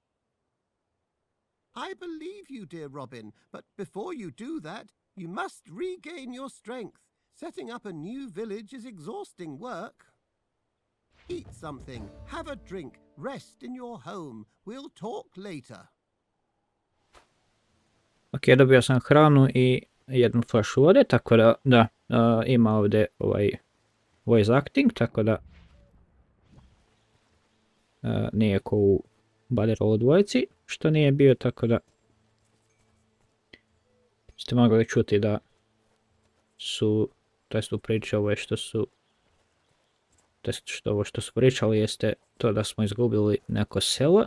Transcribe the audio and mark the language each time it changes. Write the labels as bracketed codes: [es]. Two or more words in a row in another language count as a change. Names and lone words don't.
[en] I believe you, dear Robin, but before you do that, you must regain your strength. Setting up a new village is exhausting work. Eat something, have a drink, rest in your home. We'll talk later. [bs] Ok, dobio sam hranu i jednu flašu vode, tako da, ima ovdje [en] voice acting, [bs] tako da nije ko u Battle dvojci, što nije bio, tako da ste mogli čuti da su, to jest u priči ovo što su, ovo što su pričali jeste to da smo izgubili neko selo.